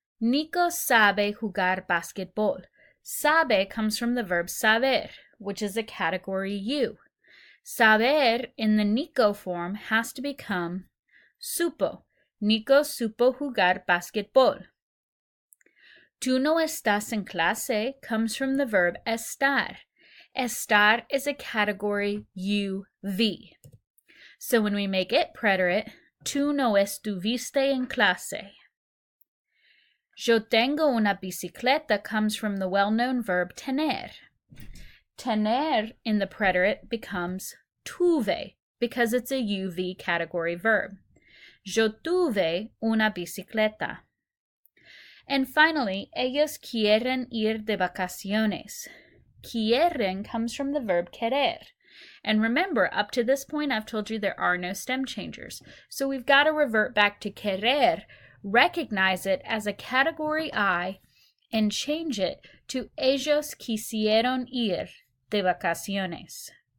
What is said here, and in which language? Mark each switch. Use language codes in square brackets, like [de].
[es] Nico sabe jugar basketball. [en] Sabe comes from the verb saber, which is a category U. Saber in the Nico form has to become supo. [es] Nico supo jugar basketball. Tú no estás en clase [en] comes from the verb estar. Estar is a category UV. So when we make it preterite, [es] tú no estuviste en clase. Yo tengo una bicicleta [en] comes from the well-known verb tener. Tener in the preterite becomes tuve because it's a UV category verb. [es] Yo tuve una bicicleta. [en] And finally, [es] ellos quieren ir de vacaciones. [en] Quieren comes from the verb querer. And remember, up to this point, I've told you there are no stem changers. So we've got to revert back to querer, recognize it as a category I, and change it to [es] ellos quisieron ir de vacaciones.